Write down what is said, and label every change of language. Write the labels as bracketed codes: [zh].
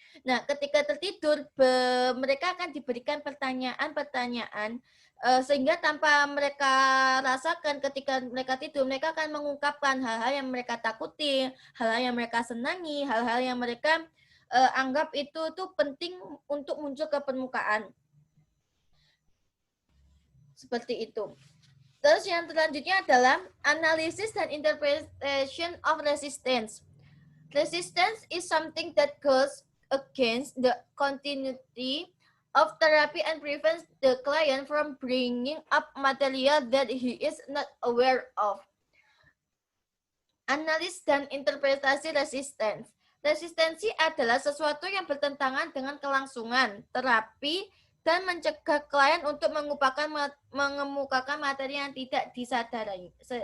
[id] Nah, ketika tertidur, mereka akan diberikan pertanyaan-pertanyaan, sehingga tanpa mereka rasakan ketika mereka tidur, mereka akan mengungkapkan hal-hal yang mereka takuti, hal-hal yang mereka senangi, hal-hal yang mereka anggap itu tuh penting untuk muncul ke permukaan. Seperti itu. Terus yang selanjutnya adalah analysis dan [en] interpretation of resistance. Resistance is something that goes against the continuity of therapy and prevents the client from bringing up material that he is not aware of. [id] Analis dan interpretasi resistance. Resistensi adalah sesuatu yang bertentangan dengan kelangsungan terapi dan mencegah klien untuk mengemukakan materi yang tidak disadarinya.